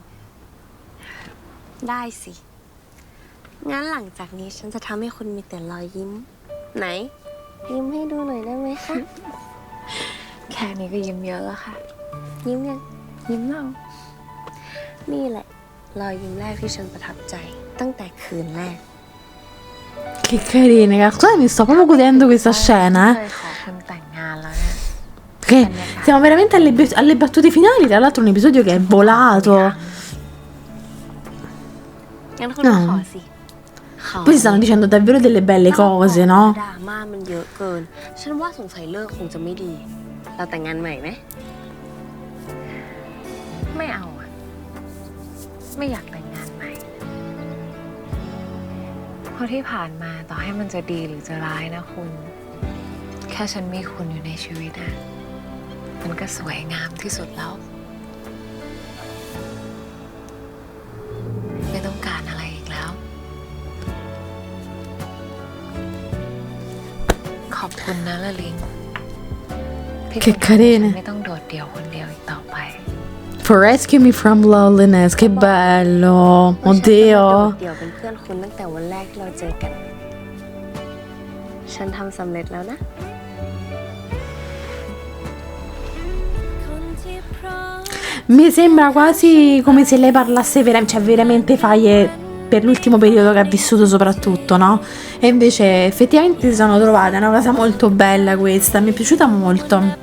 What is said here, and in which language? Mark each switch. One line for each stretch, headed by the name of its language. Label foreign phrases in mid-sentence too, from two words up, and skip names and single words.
Thai: ได้สิ งั้นหลังจากนี้ฉันจะทำให้คุณมีแต่รอยยิ้ม ไหน ยิ้มให้ดูหน่อยได้ไหมคะ แค่นี้ก็ยิ้มเยอะแล้วค่ะ ยิ้มยัง ยิ้มเรา นี่แหละ รอยยิ้มแรกที่ฉันประทับใจ ตั้งแต่คืนแรก
Italian: Che carina, raga. Scusate, mi sto proprio godendo questa scena,
Thai: เคยขอคุณแต่งงานแล้วเนี่ย
Italian: Che siamo veramente alle battute finali. Tra l'altro, un episodio che è volato.
Thai: งั้นคุณขอสิ
Italian: Poi si stanno dicendo davvero delle belle cose, no?
Thai: ดราม่ามันเยอะเกิน ฉันว่าสงสัยเลิกคงจะไม่ดี เราแต่งงานใหม่ไหม ไม่เอาอะไม่อยากแต่งงานใหม่ เพราะที่ผ่านมาต่อให้มันจะดีหรือจะร้ายนะคุณ แค่ฉันมีคุณอยู่ในชีวิตอะมันก็สวยงามที่สุดแล้ว ไม่ต้องการอะไรอีกแล้ว ขอบคุณนะละลิงที่
Italian: Che carine.
Thai: ไม่ต้องโดดเดี่ยวคนเดียวอีกต่อไป
English: For rescue me from loneliness.
Italian: Che bello.
Thai: ฉันจะ
Italian: Oddio.
Thai: เดี่ยวเป็นเพื่อนคุณตั้งแต่วันแรกที่เราเจอกัน ฉันทำสำเร็จแล้วนะ
Italian: Mi sembra quasi come se lei parlasse veramente, cioè veramente per l'ultimo periodo che ha vissuto soprattutto, no? E invece effettivamente si sono trovate, è una cosa molto bella questa, mi è piaciuta molto.